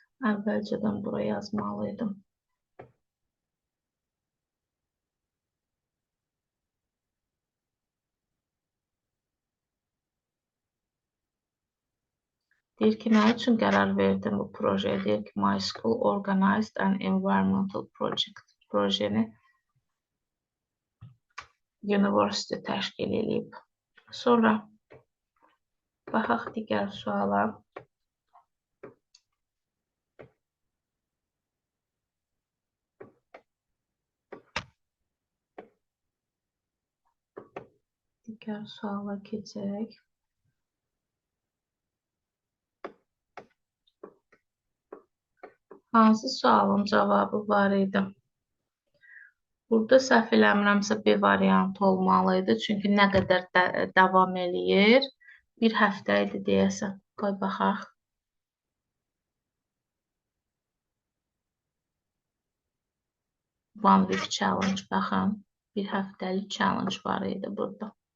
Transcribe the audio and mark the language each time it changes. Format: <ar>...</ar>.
<az>Əvvəlcədən buraya yazmalıydım. Deyir ki, nə üçün qərar verdim bu projeye? Deyir ki,</az> <en>my school organized an environmental project.</en> <az>Projeni university təşkil edib. Sonra baxaq digər suala. Digər suala keçək. Hansı sualın cavabı var idi? Burada səhv eləmirəmsə B variantı olmalıydı. Çünki nə qədər davam eləyir? Bir həftə idi deyəsən. Qoy baxaq.</az> <en>One week challenge</en> <az>baxın. Bir həftəlik challenge var idi burada.</az>